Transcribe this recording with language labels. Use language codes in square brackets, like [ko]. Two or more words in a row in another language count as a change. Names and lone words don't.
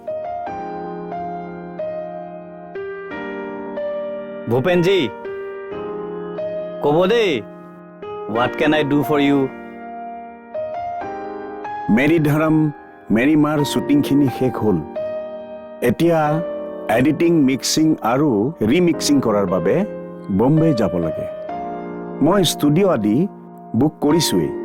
[as] भूपेन जी ক'ব দেই, [en] what can I do for you? [as] মেৰী ধৰম মেৰী মাৰ শ্বুটিংখিনি শেষ হ'ল। এতিয়া এডিটিং, মিক্সিং আৰু ৰিমিক্সিং কৰাৰ বাবে বম্বে যাব লাগে। মই ষ্টুডিঅ' আদি বুক কৰিছোৱেই।